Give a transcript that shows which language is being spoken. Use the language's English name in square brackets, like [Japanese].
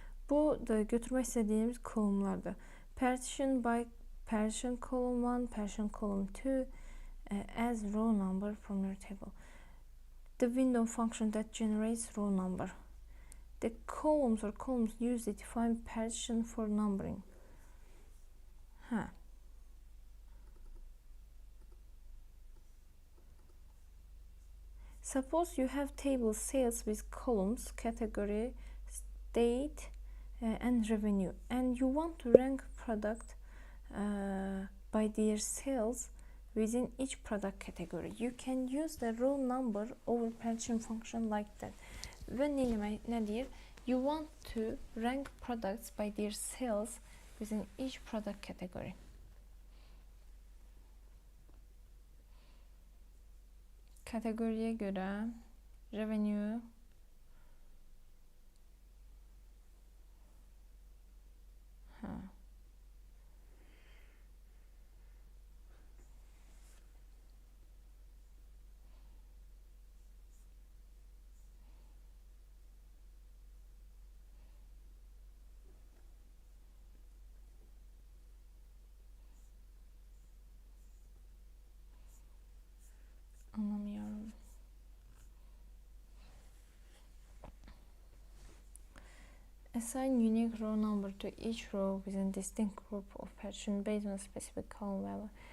[Turkish] Bu da götürmek istediğimiz kolumlardır. [English] Partition by partition column 1, partition column 2 as row number from your table. The window function that generates row number. The columns used to define partition for numbering. Suppose you have table sales with columns, category, date, and revenue, and you want to rank product by their sales within each product category. You can use the row number over partition function like that. [Turkish] Ve ne diyor? [English] You want to rank products by their sales within each product category. [Turkish] Kategoriye göre revenue anlamıyorum. [English] Assign unique row number to each row within distinct group of partition based on a specific column value.